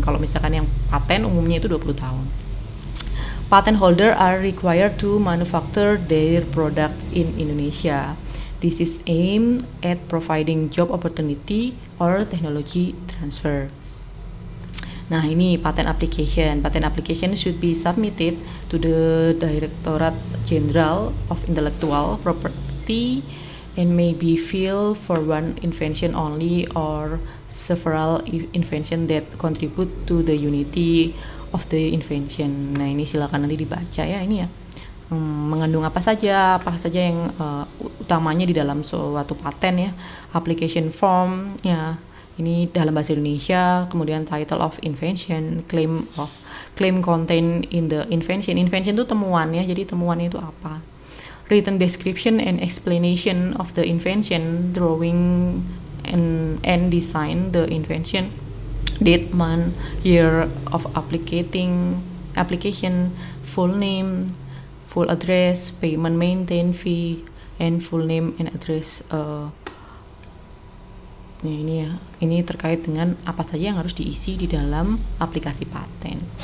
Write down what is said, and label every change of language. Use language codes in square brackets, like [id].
[id] Kalau misalkan yang paten umumnya itu 20 tahun. [en] Patent holder are required to manufacture their product in Indonesia. This is aimed at providing job opportunity or technology transfer. [id] Nah, ini [en] patent application. Patent application should be submitted to the Directorate General of Intellectual Property and may be filed for one invention only or several invention that contribute to the unity of the invention. [id] Nah, ini silakan nanti dibaca ya, ini ya. Mengandung apa saja yang utamanya di dalam suatu paten ya. [en] Application form ya. [id] Ini dalam bahasa Indonesia, kemudian [en] title of invention, claim contained in the invention. [id] Invention itu temuan ya, jadi temuannya itu apa. [en] Written description and explanation of the invention, drawing and design the invention, date, month, year of application, full name, full address, payment, maintain fee, and full name and address. [id] Nah, ini ya, ini terkait dengan apa saja yang harus diisi di dalam aplikasi paten.